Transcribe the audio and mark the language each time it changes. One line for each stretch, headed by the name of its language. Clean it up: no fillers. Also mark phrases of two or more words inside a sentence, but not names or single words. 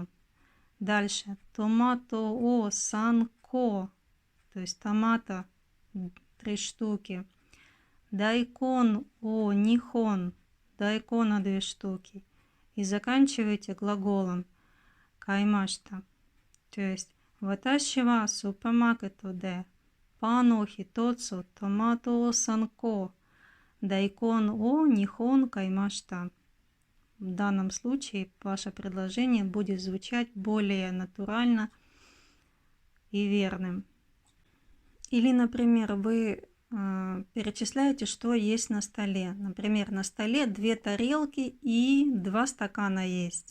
Russian: Дальше
Japanese: トマトを三個,
Russian: то есть томата 3 штуки.
Japanese: 大根を二本,
Russian: дайкона 2 штуки. И заканчиваете глаголом каймашта. То есть
Japanese: 私はスーパーマーケットでパンを一つトマトを三個大根を二本買いました.
Russian: В данном случае ваше предложение будет звучать более натурально и верным. Или, например, вы перечисляете, что есть на столе. Например, на столе 2 тарелки и 2 стакана есть.